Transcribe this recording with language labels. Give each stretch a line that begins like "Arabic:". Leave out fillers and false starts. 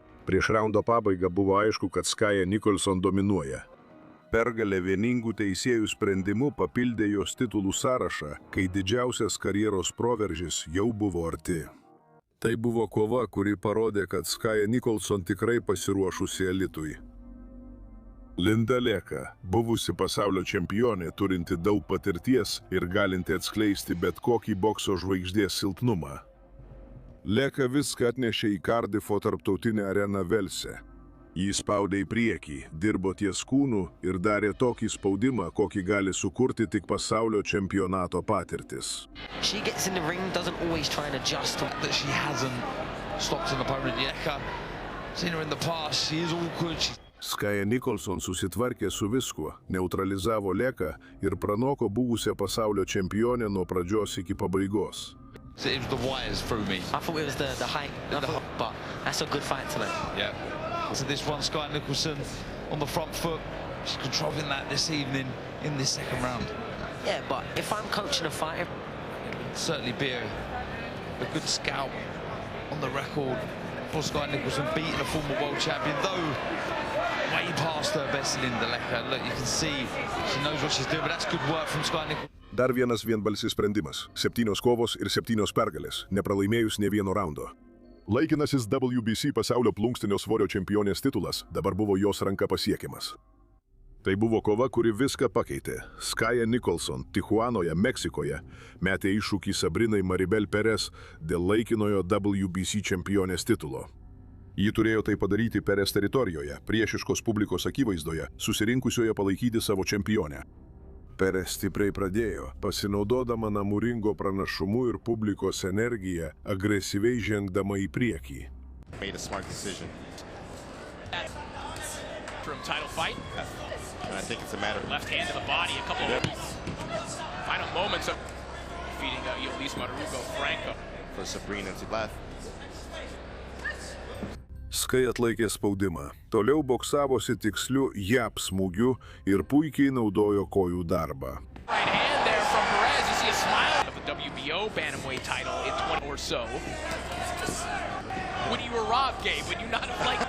Lithuanian: Prieš raundo pabaigą buvo aišku, kad Skaya Nicholson dominuoja. Pergalė vieningų teisėjų sprendimu papildė jos titulų sąrašą, kai didžiausias karjeros proveržis jau buvo arti. Tai buvo kova, kuri parodė, kad Skaya Nicholson tikrai pasiruošusi elitui. Linda Leka, buvusi pasaulio čempionė, turinti daug patirties ir galinti atskleisti bet kokį bokso žvaigždės silpnumą. Leka viską atnešė į Cardiffo tarptautinę areną Velse. Jis spaudė į priekį, dirbo ties kūnu ir darė tokį spaudimą, kokį gali sukurti tik pasaulio čempionato patirtis.
English: She gets in the ring, doesn't always try and adjust. That she hasn't stopped an opponent yet. Seen her in the past, she is awkward.
Lithuanian: Skaya Nicholson susitvarkė su viskuo, neutralizavo Leką ir pranoko buvusią pasaulio čempionę nuo pradžios iki pabaigos.
English: It was the wires through me. I thought it was the height, but that's a good fight tonight. Yeah. So this one, Skaya Nicholson on the front foot. She's controlling that this evening in this second round. Yeah, but if I'm coaching a fighter, It would certainly be a good scout on the record for Skaya Nicholson beating a former world champion, though way past her best Linda Leka. Look, you can see she knows what she's doing, but that's good work from Skaya Nicholson.
Lithuanian: Dar vienas vienbalsis sprendimas. 7 kovos ir 7 pergalės, nepralaimėjus nė vieno raundo. Laikinasis WBC pasaulio plunkstinio svorio čempionės titulas dabar buvo jos ranka pasiekiamas. Tai buvo kova, kuri viską pakeitė. Skaya Nicholson Tijuanoje, Meksikoje, metė iššūkį Sabrinai Maribel Perez dėl laikinojo WBC čempionės titulo. Ji turėjo tai padaryti Perez teritorijoje, priešiškos publikos akivaizdoje, susirinkusioje palaikyti savo čempionę. Perez stipriai pradėjo, pasinaudodama namų ringo pranašumu ir publikos energiją, agresyviai žengdama į priekį.
English: Made a smart decision. From title fight. And I think it's a matter of Left hand to the body, a couple of final moments of defeating Elise Marugo Franco. for Sabrina to left.
Lithuanian: Sky atlaikė spaudimą. Toliau boksavosi tiksliu jab smūgiu ir puikiai naudojo kojų darbą.
English: Right hand there from Perez. You see a smile of the WBO bantamweight title in 20 or so. When you were robbed, Gabe, when you not like